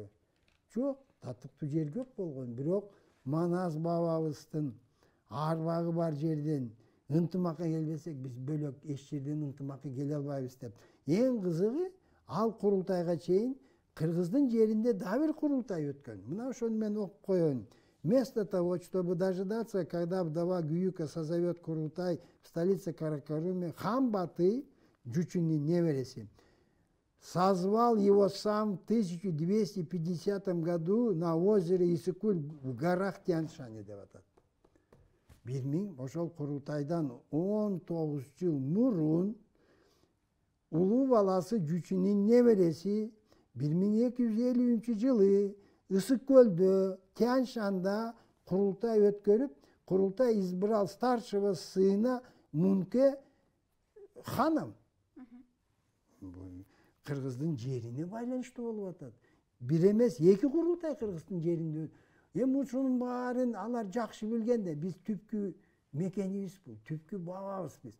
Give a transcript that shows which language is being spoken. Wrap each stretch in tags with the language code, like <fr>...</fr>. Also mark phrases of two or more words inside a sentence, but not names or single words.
<ky>Жок, татыктуу жер көп болгон. Бирок Манас бабабыздын арбагы бар жерден ынтымакка келбесек, биз бөлөк эч жерден ынтымакка келе албайбыз деп. Эң кызыгы, ал курултайга чейин Кыргыздын жеринде да бир курултай өткөн. Мына ошону мен окуп коеюн.</ky> <ru>Вместо того, чтобы дожидаться, когда вдова Гююка созовет курултай в столице Каракаруме, хан Батый, Жучунин небереси, созвал его сам в 1250 году на озере Исыкуль в горах Тянь-Шани</ru> <ky>деп атат. Ошол курултайдан 19 жыл мурун улуу баласы Жучунин небереси 1250 жылы Ысык-Көлдө, Тянь-Шанда курултай өткөрүп,</ky> <ru>курултай избрал старшего сына Мунке ханым.</ru> <ky>Кыргыздын жерине байланыштуу болуп атат. Бир эмес, эки курултай Кыргыздын жеринде. Эми ушунун баарын алар жакшы билгенде, биз түпкү мекенибиз бул, түпкү бабабыз биз.</ky>